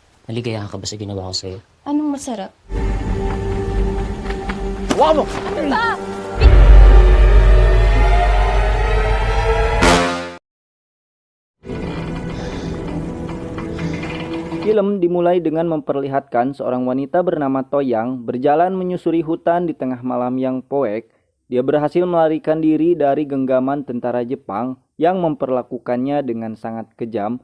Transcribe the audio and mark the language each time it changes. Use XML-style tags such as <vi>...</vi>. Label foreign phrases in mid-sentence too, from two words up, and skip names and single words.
<tl>Naligayahan ka ba sa ginawa ko sa'yo? Anong masarap? Hawakan mo! Ano ba?</tl> <id>Film dimulai dengan memperlihatkan seorang wanita bernama Toyang berjalan menyusuri hutan di tengah malam yang poek. Dia berhasil melarikan diri dari genggaman tentara Jepang yang memperlakukannya dengan sangat kejam.</id>